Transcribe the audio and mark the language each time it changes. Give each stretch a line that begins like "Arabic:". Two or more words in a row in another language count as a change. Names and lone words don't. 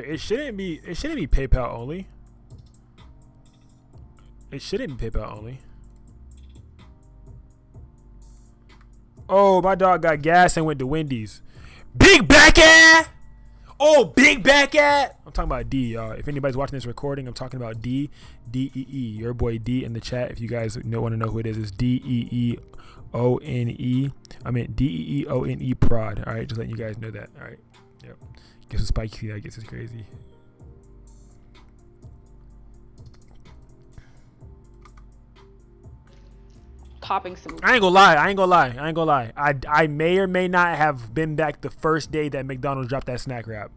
English: It shouldn't be PayPal only. It shouldn't be PayPal only. Oh, my dog got gas and went to Wendy's. Big back at. Oh, big back at. I'm talking about D, y'all. If anybody's watching this recording, I'm talking about D. D-E-E. Your boy D in the chat. If you guys want to know who it is, it's D-E-E-O-N-E. I mean, D-E-E-O-N-E prod. All right, just letting you guys know that. All right. Yep. Get some spiky. I guess it's crazy. Popping some. I ain't gonna lie. I may or may not have been back the first day that McDonald's dropped that snack wrap.